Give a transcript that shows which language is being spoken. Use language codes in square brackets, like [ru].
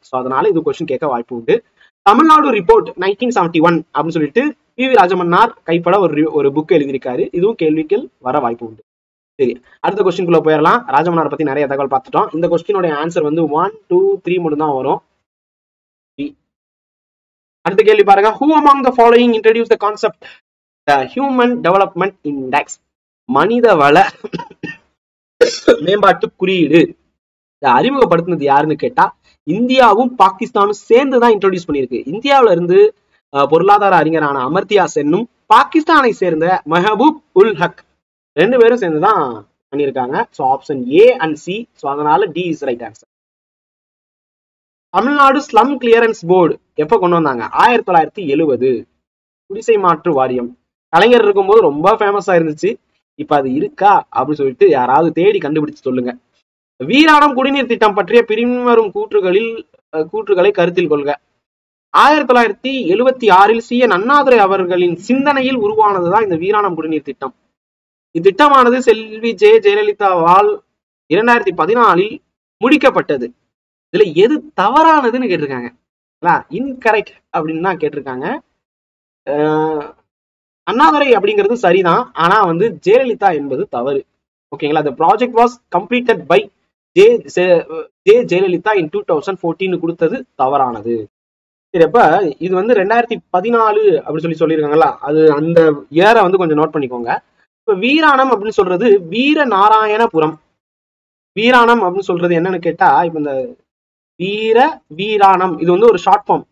[ta] So அதனால இது question கேட்க வாய்ப்பு உண்டு. தமிழ்நாடு ரிப்போர்ட் 1971 அப்படின்னு சொல்லிட்டு PV ராஜமன்னார் கைப்பட ஒரு புக் எழுதியிருக்காரு. இதுவும் கேள்விகள் வர வாய்ப்பு உண்டு. சரி, அடுத்த கொஸ்டின்குள்ள போயிடலாம். ராஜமன்னார் பத்தி நிறைய தகவல் பார்த்துட்டோம். இந்த கொஸ்டினோட ஆன்சர் வந்து 1, 2, 3 மட்டும் தான் வரும். அடுத்த கேள்வி பாருங்க. [en] Who among the following introduced the concept the Human Development Index? [ta] மனித வள மேம்பாட்டு குறியீடு. அறிமுகப்படுத்தினது யாருன்னு கேட்டா இந்தியாவும் பாகிஸ்தானும் சேர்ந்துதான் இன்ட்ரோடியூஸ் பண்ணியிருக்கு. இந்தியாவில இருந்து பொருளாதார அறிஞரான அமர்த்தியா சென்னும் பாகிஸ்தானை சேர்ந்த மெஹபூப் உல் ஹக் 2 பேரும் சேர்ந்துதான் பண்ணியிருக்காங்க. So option A and C. So அதனால D [en] Is right answer. [ta] Tamil Nadu slum clearance board எப்ப கொண்டு வந்தாங்க? 1970. குடிசை மாற்று வாரியம் கலைஞர் இருக்கும்போது ரொம்ப ஃபேமஸா இருந்துச்சு. இப்ப அது இருக்கா அப்படின்னு சொல்லிட்டு யாராவது தேடி கண்டுபிடிச்சு சொல்லுங்க. வீராணம் குடிநீர் திட்டம் பற்றிய பின்வரும் கூற்றுகளை கருத்தில் கொள்க. 1976 CN அண்ணாதுரை அவர்களின் சிந்தனையில் உருவானதுதான் இந்த வீராணம் குடிநீர் திட்டம். இத்திட்டமானது செல்வி ஜெயலலிதாவால் 2014 முடிக்கப்பட்டது. இதுல எது தவறானதுன்னு கேட்டிருக்காங்க. இன்கரெக்ட் அப்படின்னு தான் கேட்டிருக்காங்க. அண்ணாதுரை அப்படிங்கிறது சரிதான், ஆனா வந்து ஜெயலலிதா என்பது தவறு. ஓகேங்களா? [en] the project was completed by Jayalalithaa in 2014 [ta] கொடுத்தது தவறானது. சரி, அப்ப இது வந்து 2014 அப்படின்னு சொல்லியிருக்காங்களா, அது அந்த ஏரை வந்து கொஞ்சம் நோட் பண்ணிக்கோங்க. இப்ப வீராணம் அப்படின்னு சொல்றது வீர நாராயணபுரம். வீராணம் அப்படின்னு சொல்றது என்னன்னு கேட்டா, இப்ப இந்த வீராணம் இது வந்து ஒரு ஷார்ட் ஃபார்ம்.